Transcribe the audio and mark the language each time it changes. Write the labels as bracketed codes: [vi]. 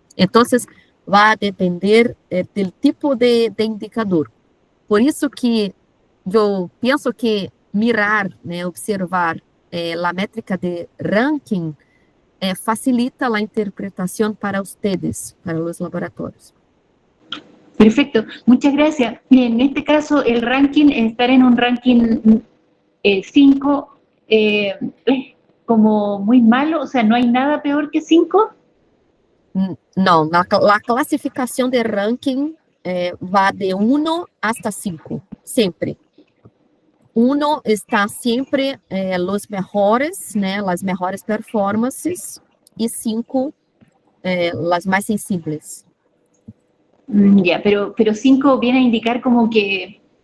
[pt] Então, vai depender do tipo de indicador. Por isso que eu penso que mirar, né, observar a métrica de ranking facilita a interpretação para [es] ustedes, [pt] para os laboratórios. [es] Perfecto, muchas gracias. Miren, en este caso el ranking, estar en un ranking 5 es como muy malo, o sea, no hay nada peor que 5. [pt] Não, a classificação de ranking vai de 1 hasta 5, sempre. 1 está sempre os melhores, né, as melhores performances, e 5 as mais sensíveis. [es] Ya, pero 5 viene a indicar como que